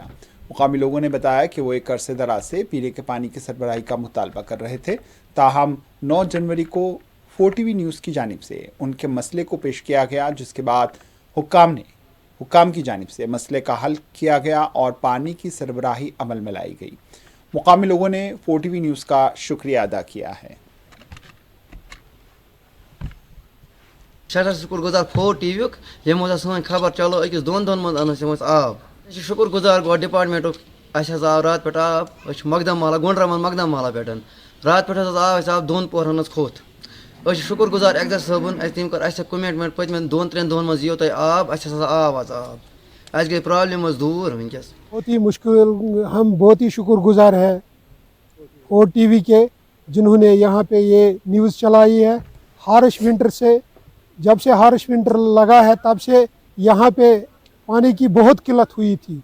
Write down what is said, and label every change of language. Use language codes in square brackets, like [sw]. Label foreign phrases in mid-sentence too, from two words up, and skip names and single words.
[hi] मुकामी लोगों ने बताया कि वो एक अरसे दराज से पीने के पानी की सरबराही का मुतालबा कर रहे थे, ताहम 9 जनवरी को 4TV न्यूज़ की जानिब से उनके मसले को पेश किया गया, जिसके बाद हुक्काम की जानिब से मसले का हल किया गया और पानी की सरबराही अमल में लाई गई। मुकामी लोगों ने 4TV न्यूज़ का शुक्रिया अदा किया है। [ks] शुक्र गुजार 4TV यमो सन खबर चलो अकिस 2 दोन मज अन आब शुक्र गुजार गो डिपार्टमेंट आव रात पे आब मकदम माला गुंडरा मन मकदम माला पे रात पे आब 2 पोहरन खोत शुक्र गुजार एक्जर सबन तम कर कमिटमेंट पतमें 2-3 दोन मज यो आब आब आज गई प्रॉब्लम दूर वनकस [hi] बहुत ही मुश्किल। हम बहुत ही शुक्र गुजार है 4TV के, जिन्होंने यहाँ पे ये न्यूज़ चलाई है। [en] harsh winter [hi] से, जब से [en] harsh winter [hi] लगा है तब से यहाँ पे पानी की बहुत किल्लत हुई थी।